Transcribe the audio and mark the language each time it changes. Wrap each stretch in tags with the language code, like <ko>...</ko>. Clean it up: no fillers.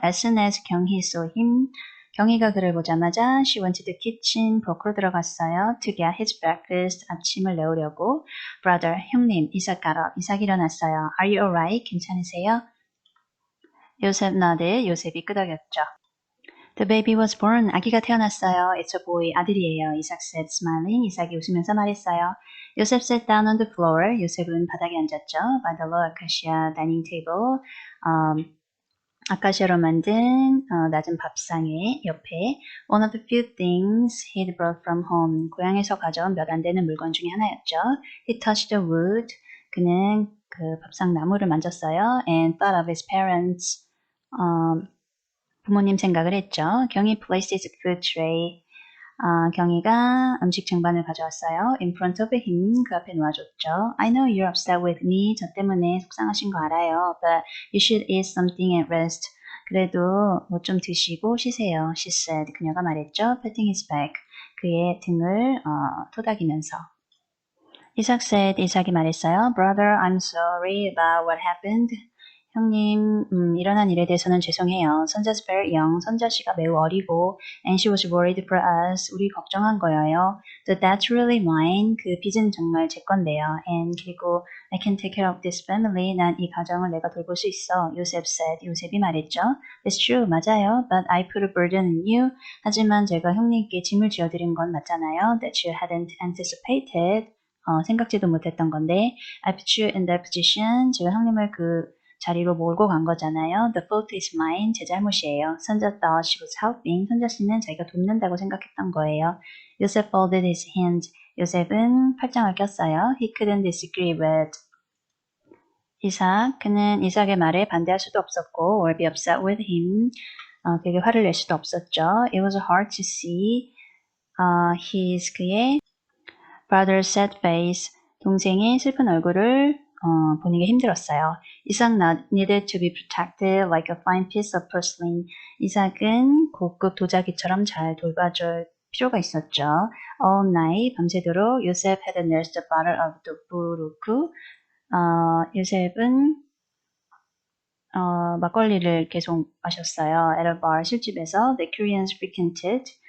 <en>As soon as 경희 saw him,</en> <ko>경희가 그를 보자마자</ko> <en>she went to the kitchen,</en> <ko>부엌으로 들어갔어요.</ko> <en>To get his breakfast,</en> <ko>아침을 내오려고.</ko> <en>Brother,</en> <ko>형님,</ko> <en>이삭 got up,</en> <ko>이삭 일어났어요.</ko> <en>Are you alright?</en> <ko>괜찮으세요? 요셉</ko> <en>nodded,</en> <ko>요셉이 끄덕였죠.</ko> <en>The baby was born.</en> <ko>아기가 태어났어요.</ko> <en>It's a boy.</en> <ko>아들이에요.</ko> <en>이삭 said, smiling.</en> <ko>이삭이 웃으면서 말했어요.</ko> <en>요셉 sat down on the floor.</en> <ko>요셉은 바닥에 앉았죠.</ko> <en>By the low acacia dining table.</en> <ko>아카시아로 만든 낮은 밥상의 옆에</ko> <en>one of the few things he'd brought from home.</en> <ko>고향에서 가져온 몇 안 되는 물건 중에 하나였죠.</ko> <en>He touched the wood.</en> <ko>그는 그 밥상 나무를 만졌어요.</ko> <en>And thought of his parents.</en> <ko>부모님 생각을 했죠.</ko> <en>경희 placed his food tray.</en> <ko>경희가 음식 쟁반을 가져왔어요.</ko> <en>In front of him,</en> <ko>그 앞에 놓아줬죠.</ko> <en>I know you're upset with me.</en> <ko>저 때문에 속상하신 거 알아요.</ko> <en>But you should eat something and rest.</en> <ko>그래도 뭐 좀 드시고 쉬세요.</ko> <en>She said.</en> <ko>그녀가 말했죠.</ko> <en>Patting his back.</en> <ko>그의 등을 토닥이면서. 이삭</ko> <en>said.</en> <ko>이삭이 말했어요.</ko> <en>Brother, I'm sorry about what happened.</en> <ko>형님, 일어난 일에 대해서는 죄송해요.</ko> <en>선자's very young.</en> <ko>선자 씨가 매우 어리고</ko> <en>and she was worried for us.</en> <ko>우리 걱정한 거예요.</ko> <en>The debt's really mine.</en> <ko>그 빚은 정말 제 건데요.</ko> <en>And</en> <ko>그리고</ko> <en>I can take care of this family.</en> <ko>난 이 가정을 내가 돌볼 수 있어.</ko> <en>요셉 said.</en> <ko>요셉이 말했죠.</ko> <en>That's true.</en> <ko>맞아요.</ko> <en>But I put a burden on you.</en> <ko>하지만 제가 형님께 짐을 지어드린 건 맞잖아요.</ko> <en>That you hadn't anticipated.</en> <ko>생각지도 못했던 건데</ko> <en>I put you in that position.</en> <ko>제가 형님을 그 자리로 몰고 간 거잖아요.</ko> <en>The fault is mine.</en> <ko>제 잘못이에요.</ko> <en>선자 thought she was helping.</en> <ko>선자 씨는 자기가 돕는다고 생각했던 거예요.</ko> <en>요셉 folded his hands.</en> <ko>요셉은 팔짱을 꼈어요.</ko> <en>He couldn't disagree with 이삭.</en> <ko>그는 이삭의 말에 반대할 수도 없었고</ko> <en>or be upset with him.</en> <ko>그에게 화를 낼 수도 없었죠.</ko> <en>It was hard to see</en> <ko>그의</ko> <en>brother's sad face.</en> <ko>동생의 슬픈 얼굴을 보는 게 힘들었어요.</ko> <en>이삭 needed to be protected like a fine piece of porcelain.</en> <ko>이삭은 고급 도자기처럼 잘 돌봐줄 필요가 있었죠.</ko> <en>All night,</en> <ko>밤새도록</ko> <en>요셉 had nursed a bottle of 두부루크.</en> <ko>요셉은 막걸리를 계속 마셨어요.</ko> <en>At a bar,</en> <ko>술집에서</ko> <en>the Koreans frequented.</en>